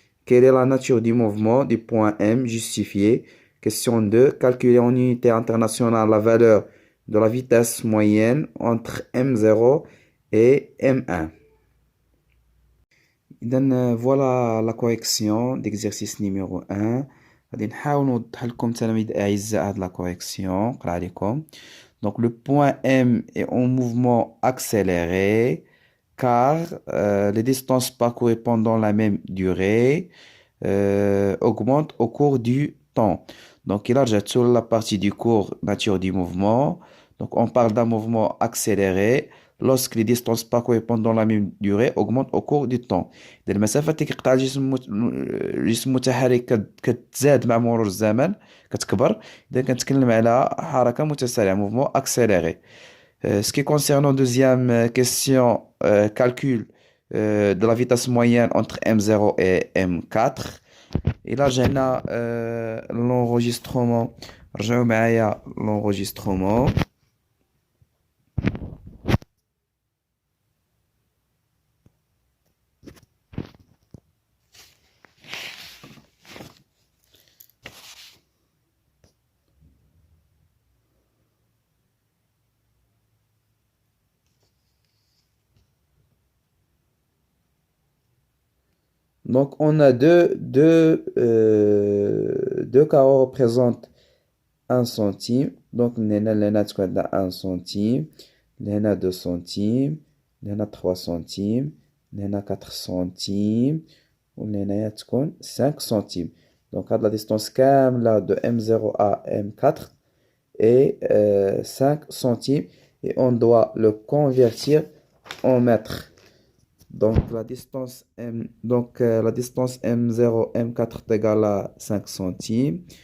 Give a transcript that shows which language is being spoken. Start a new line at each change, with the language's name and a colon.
French: Quelle est la nature du mouvement du point M justifié? Question 2. Calculer en unité internationale la valeur de la vitesse moyenne entre M0 et M1.
Arabic: إذن
French: voilà la correction d'exercice numéro 1.
Arabic: غادي نحاول نوضح لكم تلاميذ الأعزاء هاد
French: la correction.
Arabic: نقرا عليكم.
French: Donc le point M est en mouvement accéléré car les distances parcourues pendant la même durée augmentent au cours du temps. Donc il a déjà sur la partie du cours nature du mouvement. Donc on parle d'un mouvement accéléré lorsque les distances parcourues pendant la même durée augmentent au cours du temps.
Arabic: إذا المسافة اللي كيقطع الجسم متحرك كتزاد مع مرور الزمن كتكبر. إذا كنتكلم على حركة متسارعة
French: mouvement accéléré. Ce qui concerne deuxième question, calcul de la vitesse moyenne entre M0 et M4. Et là j'ai l'enregistrement.
Arabic: رجعوا معايا l'enregistrement.
French: Donc, on a deux carreaux représentent 1 centime. Donc, on a 1 centime, on a 2 centimes, on a 3 centimes, on a 4 centimes, on a 5 centimes. Donc, la distance là de M0 à M4 est 5 centimes et on doit le convertir en mètres. Donc la distance M0, M4 est égale à 5 centimes.